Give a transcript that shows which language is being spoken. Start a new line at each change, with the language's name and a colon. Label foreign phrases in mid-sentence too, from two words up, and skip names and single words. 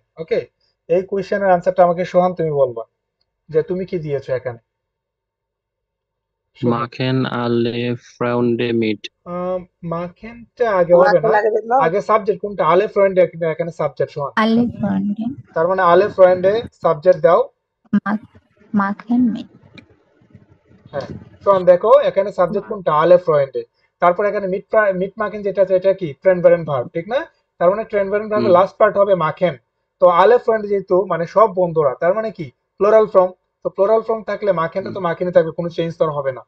Bangla: ওকে, এই কোশ্চেনের আনসারটা আমাকে সোহান তুমি বলবা যে তুমি কি দিয়েছো এখানে। সোহান,
German: Machen alle Freunde mit.
Bangla: মাখেনটা আগে হবে মাখন না, আগে দেখলাম। আগে সাবজেক্ট কোনটা?
German: alle Freunde,
Bangla: এখানে সাবজেক্ট সোহান।
German: Alle Freunde
Bangla: তার মানে
German: alle Freunde
Bangla: সাবজেক্ট দাও।
German: machen mit.
Bangla: হ্যাঁ, সোহান দেখো এখানে সাবজেক্ট কোনটা?
German: alle Freunde.
Bangla: তারপর এখানে
German: mit machen
Bangla: যেটা আছে এটা কি?
German: trennbares Verb,
Bangla: ঠিক না? তার মানে ট্রেনভারেন্ট ভার্বের লাস্ট পার্ট হবে মাখেন। তো
German: alle Freunde
Bangla: যেহেতু মানে সব বন্ধুরা, তার মানে কি?
English: plural form.
Bangla: তো
English: plural form
Bangla: থাকলে মাখেনটা তো মাখেনই থাকবে, কোনো চেঞ্জ তো আর হবে না।